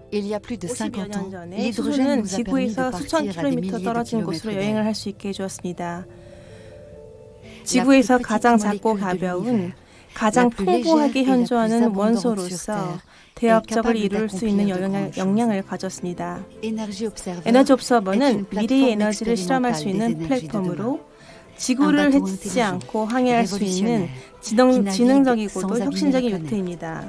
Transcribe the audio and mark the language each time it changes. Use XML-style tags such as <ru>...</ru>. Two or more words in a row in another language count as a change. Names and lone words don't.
<fr>Il y a plus de 50 ans, l'hydrogène</fr> <ko>수소는</ko> <fr>nous a permis de</fr> <ko>지구에서</ko> <fr>partir</fr> <ko>수천</ko> <fr>à des</fr> <ko>킬로미터</ko> <fr>milliers de</fr> <ko>떨어진</ko> <fr>kilomètres</fr> <ko>곳으로 여행을</ko> <fr>d'air.</fr> <ko>할 수 있게 해주었습니다. 지구에서 가장 작고 가벼운, 가장 풍부하게 현존하는 원소로서 대역적을 이룰 수 있는 역량을 가졌습니다. 에너지 옵서버는 미래의 에너지를 실험할 수 있는 플랫폼으로 지구를 해치지 않고 항해할 수 있는 지능적이고도 혁신적인 요트입니다.</ko>